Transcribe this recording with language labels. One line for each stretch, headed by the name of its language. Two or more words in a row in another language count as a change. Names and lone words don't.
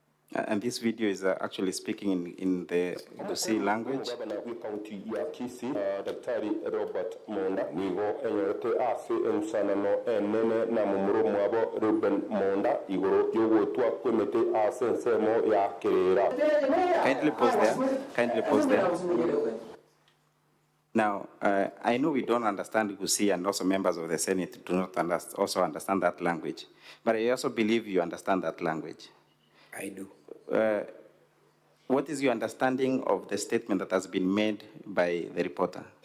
English: And this video is actually speaking in the Kisii language.
Swahili: Gavana wa kaunti ya Kisii,
Gusii: Daktari Robert Monda nigo enyorete ase ensanano enene na mumuro mwabo Ruben Monda igoro yogotwa kwemete ase ensemo ya kerera.
English: Kindly pause there. Kindly pause there. Now, I know we don't understand Kisii, and also members of the Senate do not also understand that language. But I also believe you understand that language. I do. What is your understanding of the statement that has been made by the reporter?